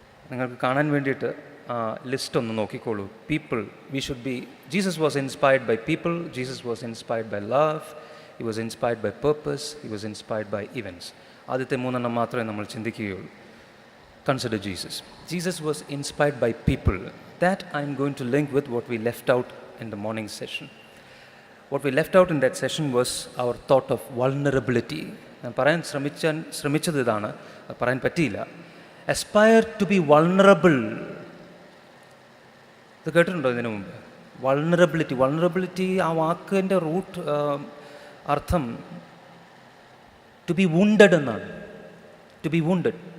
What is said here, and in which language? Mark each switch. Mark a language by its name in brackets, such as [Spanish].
[Malayalam] നിങ്ങൾക്ക് കാണാൻ വേണ്ടിയിട്ട് ലിസ്റ്റ് ഒന്ന് നോക്കിക്കോളൂ. [English] People we should be. Jesus was inspired by people. Jesus was inspired by love. He was inspired by purpose. He was inspired by events. [Malayalam] ആദ്യത്തെ 3 എണ്ണം മാത്രമേ നമ്മൾ ചിന്തിക്കുകയുള്ളൂ. [English] Consider Jesus. Jesus was inspired by people. That I'm going to link with what we left out in the morning session. What we left out in that session was our thought of vulnerability. [Malayalam] ഞാൻ പറയാൻ ശ്രമിച്ചത് ഇതാണ്, പറയാൻ പറ്റിയില്ല. [English] Aspire to be vulnerable. [Malayalam] ഇത് കേട്ടിട്ടുണ്ടോ ഇതിനു മുമ്പ്? വൾണറബിലിറ്റി ആ വാക്കിൻ്റെ റൂട്ട് അർത്ഥം [English] to be wounded [Malayalam] എന്നാണ്. To B wounded.